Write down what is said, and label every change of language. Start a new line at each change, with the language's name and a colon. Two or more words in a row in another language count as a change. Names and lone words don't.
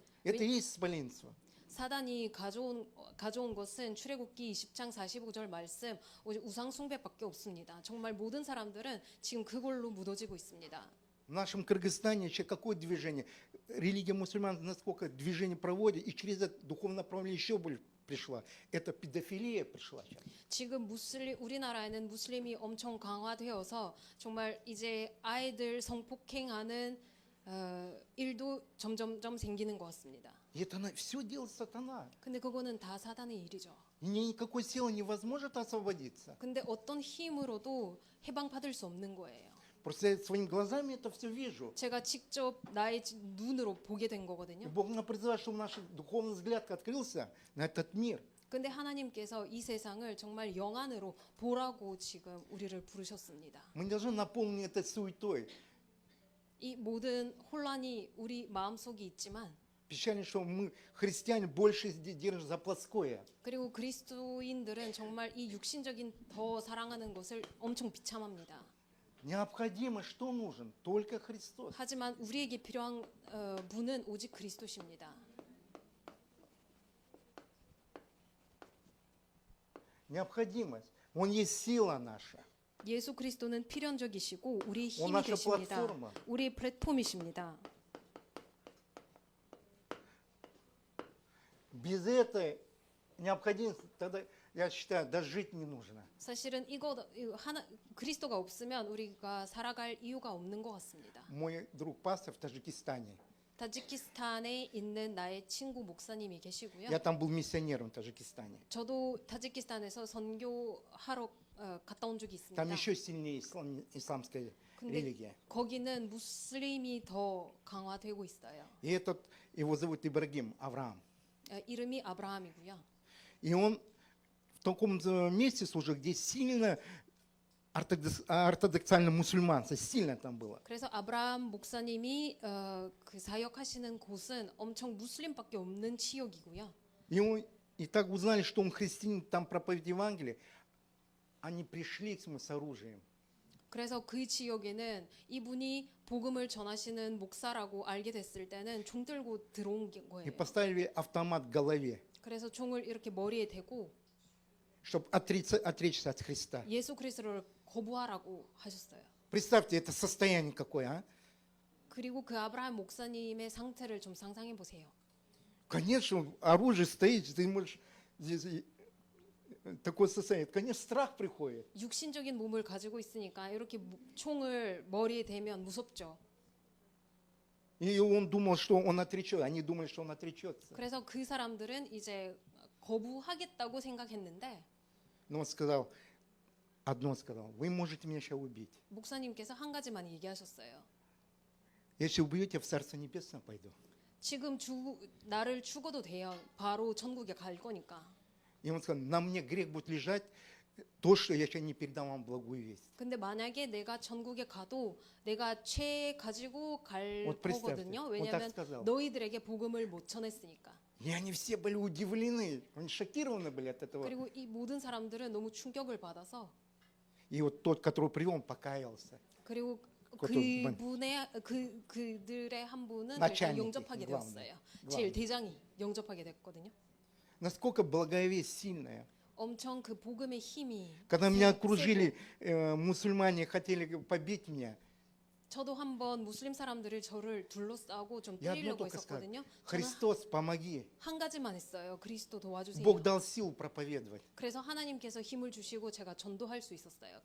Russian: Это и есть исполинство.
Korean: 사단이 가져온 것은 출애굽기 20장 45절 말씀 오직 우상 숭배밖에 없습니다. 정말 모든 사람들은 지금 그걸로 묻어지고 있습니다.
Russian: В нашем Кыргызстане еще какое движение? Религия мусульман насколько движение проводит, и через это духовное направление еще больше пришла. Это педофилия пришла сейчас.
Korean: 지금 우리나라에는 무슬림이 엄청 강화되어서 정말 이제 아이들 성폭행하는 일도 점점점 생기는 것 같습니다.
Russian: И это все делает сатана.
Korean: 근데 그거는 다 사단의 일이죠.
Russian: И никакой силы невозможно освободиться.
Korean: 근데 어떤 힘으로도 해방받을 수 없는 거예요.
Russian: Просто я своими глазами это все вижу.
Korean: 제가 직접 나의 눈으로 보게 된
Russian: И
Korean: 거거든요.
Russian: Бог нам призывает, чтобы наш духовный взгляд открылся на этот мир.
Korean: 근데 하나님께서 이 세상을 정말 영안으로 보라고 지금 우리를 부르셨습니다.
Russian: Мы не должны наполнить это суетой.
Korean: 이 모든 혼란이 우리 마음속에 있지만
Russian: Печально, что мы, христиане, больше держим за плоское.
Korean: 그리고 그리스도인들은 정말 이 육신적인 더 사랑하는 것을 엄청 비참합니다.
Russian: Необходимо, что нужен? Только Христос.
Korean: 하지만 우리에게 필요한 분은 오직 그리스도십니다.
Russian: Необходимость. Он есть сила наша.
Korean: 예수 그리스도는 필연적이시고 우리의
Russian: Он
Korean: 힘이
Russian: наша
Korean: 되십니다.
Russian: платформа.
Korean: 우리의 플랫폼이십니다.
Russian: Без этой необходимости, тогда, я считаю, даже жить не нужно.
Korean: 사실은 그리스도가 없으면 우리가 살아갈 이유가 없는 것 같습니다.
Russian: Мой друг пастор в Таджикистане.
Korean: 타지키스탄에 있는 나의 친구 목사님이 계시고요.
Russian: Я там был миссионером в Таджикистане.
Korean: 저도 타지키스탄에서 선교하러 갔다 온 적이 있습니다.
Russian: Там еще сильнее исламская
Korean: 근데
Russian: религия.
Korean: 거기는 무슬림이 더 강화되고 있어요.
Russian: И его зовут Ибрагим, Авраам.
Korean: 이름이 아브라함이고요.
Russian: И он в таком месте служил, где сильно ортодоксально мусульманство, сильно там было.
Korean: 그래서 아브라함 목사님이 그 사역하시는 곳은 엄청 무슬림밖에 없는 지역이고요.
Russian: И так узнали, что он христианин, там проповедь Евангелия. Они пришли к нему с оружием.
Korean: 그래서 그 지역에는 이분이 복음을 전하시는 목사라고 알게 됐을 때는 총 들고 들어온
Russian: И
Korean: 거예요.
Russian: поставили автомат в голове,
Korean: 그래서 총을 이렇게 머리에 대고
Russian: чтобы отречься от Христа.
Korean: 예수 그리스도를 거부하라고 하셨어요.
Russian: Представьте, это состояние какое, а?
Korean: 그리고 그 아브라함 목사님의 상태를 좀 상상해 보세요.
Russian: Конечно, оружие стоит, ты можешь здесь такое состояние, конечно, страх приходит.
Korean: 육신적인 몸을 가지고 있으니까 이렇게 총을 머리에 대면 무섭죠.
Russian: И он думал, что он отречется. Они думали, что он отречется.
Korean: 그래서 그 사람들은 이제 거부하겠다고 생각했는데
Russian: Но он сказал, одно сказал, вы можете меня сейчас убить.
Korean: 목사님께서 한 가지만 얘기하셨어요.
Russian: Если убьете, в Царство Небесное пойду.
Korean: 지금 나를 죽어도 돼요. 바로 천국에 갈 거니까.
Russian: И он сказал, на мне грех будет лежать, то, что я сейчас не передам вам благую весть.
Korean: 근데 만약에 내가 천국에 가도 내가 죄 가지고 갈
Russian: Вот представьте,
Korean: 거거든요.
Russian: он так
Korean: 왜냐하면
Russian: сказал.
Korean: 너희들에게 복음을 못 전했으니까.
Russian: И они все были удивлены, они шокированы были от этого.
Korean: 그리고 이 모든 사람들은 너무 충격을 받아서
Russian: И вот тот, которого привел, он покаялся.
Korean: 그리고 그것도 그들의 한 분은 일단
Russian: начальники,
Korean: 영접하게 되었어요.
Russian: главный.
Korean: 제일 대장이 영접하게 됐거든요.
Russian: Насколько благая весть сильная.
Korean: 엄청 그 복음의 힘이
Russian: Когда меня
Korean: 세고,
Russian: окружили мусульмане, хотели побить меня,
Korean: 저도 한번 무슬림 사람들이 저를 둘러싸고 좀
Russian: я одно
Korean: 때리려고
Russian: только сказал,
Korean: 했었거든요. 저는
Russian: Христос, помоги.
Korean: 한 가지만 했어요. 그리스도 도와주세요.
Russian: Бог дал силу проповедовать.
Korean: 그래서 하나님께서 힘을 주시고 제가 전도할 수 있었어요.